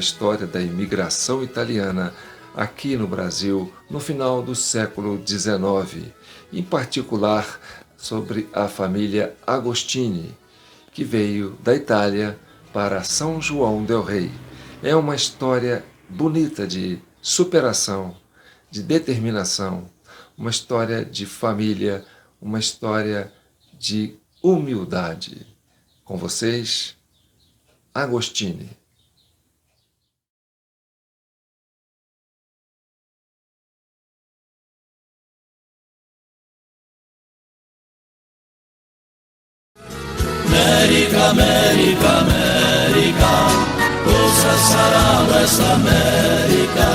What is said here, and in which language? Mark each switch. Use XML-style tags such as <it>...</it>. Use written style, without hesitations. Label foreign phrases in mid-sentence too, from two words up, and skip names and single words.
<pt>história da imigração italiana aqui no Brasil no final do século XIX, em particular sobre a família Agostini, que veio da Itália para São João del Rei. É uma história bonita de superação, de determinação, uma história de família, uma história de humildade. Com vocês, Agostini.</pt> <it>America, America, America, cosa sarà questa America?</it>